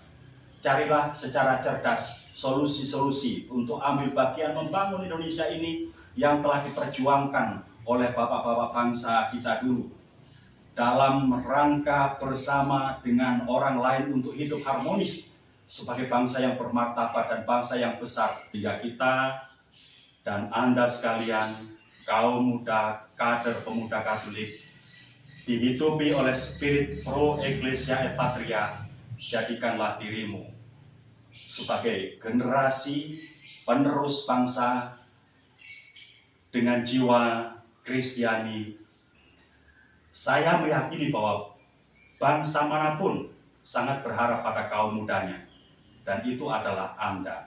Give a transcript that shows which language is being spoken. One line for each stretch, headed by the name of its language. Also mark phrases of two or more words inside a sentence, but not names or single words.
Indonesian: Carilah secara cerdas solusi-solusi untuk ambil bagian membangun Indonesia ini yang telah diperjuangkan oleh bapak-bapak bangsa kita dulu, dalam rangka bersama dengan orang lain untuk hidup harmonis sebagai bangsa yang bermartabat dan bangsa yang besar. Hingga kita dan Anda sekalian, kaum muda, kader pemuda Katolik, dihidupi oleh spirit
Latin: pro ecclesia et patria.
Indonesian: Jadikanlah dirimu sebagai generasi penerus bangsa dengan jiwa Kristiani. Saya meyakini bahwa bangsa manapun sangat berharap pada kaum mudanya, dan itu adalah Anda.